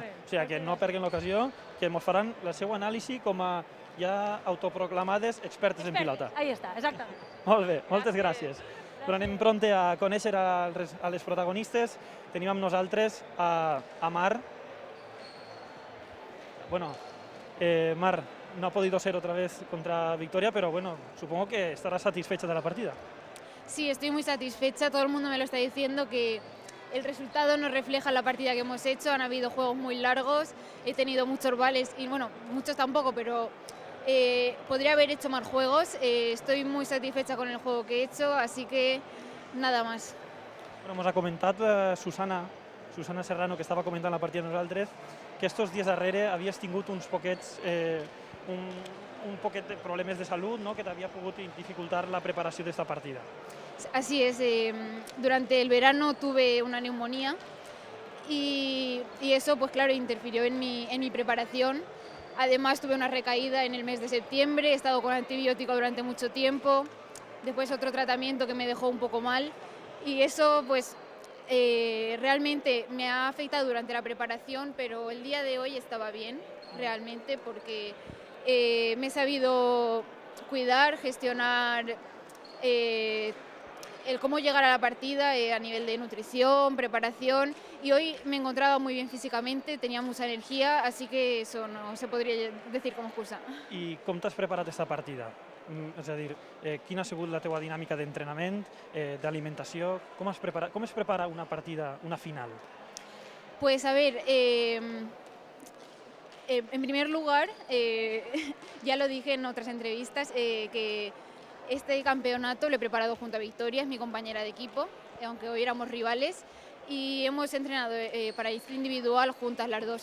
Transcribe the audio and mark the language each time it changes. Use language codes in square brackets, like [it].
[ca] O sigui que no perden l'ocasió, que ens faran la seva anàlisi com a ja autoproclamades expertes en pilota. Ahí està, exactament. Molt bé, moltes gràcies. Però anem pronte a conèixer a les protagonistes. Tenim amb nosaltres a Mar. [es] Bueno, Mar, no ha podido ser otra vez contra Victoria, pero bueno, supongo que estarás satisfecha de la partida. Sí, estoy muy satisfecha. Todo el mundo me lo está diciendo que el resultado no refleja la partida que hemos hecho. Han habido juegos muy largos, he tenido muchos vales y bueno, muchos tampoco, pero podría haber hecho más juegos. Estoy muy satisfecha con el juego que he hecho, así que nada más. [ca] Bueno, ens ha comentat Susana Serrano, que estava comentant la partida amb nosaltres, que estos dies darrere havies tingut uns poquets un poquet de problemes de salud, ¿no?, que t'havia pogut dificultar la preparació d'esta partida. [es] Así es, durante el verano tuve una neumonía y eso, pues claro, interfirió en mi preparación. Además tuve una recaída en el mes de septiembre, he estado con antibiótico durante mucho tiempo, después otro tratamiento que me dejó un poco mal y eso pues realmente me ha afectado durante la preparación, pero el día de hoy estaba bien realmente porque me he sabido cuidar, gestionar el cómo llegar a la partida a nivel de nutrición, preparación, y hoy me encontraba muy bien físicamente, tenía mucha energía, así que eso no [ca] se podria [es] decir com excusa. [ca] I com t'has preparat aquesta partida? És a dir, quina ha sigut la teua dinàmica d'entrenament, d'alimentació? Com es prepara una partida, una final? [es] Pues a ver, en primer lugar, ya lo dije en otras entrevistas, que este campeonato lo he preparado junto a Victoria, es mi compañera de equipo, aunque hoy éramos rivales, y hemos entrenado para ir individual juntas las dos.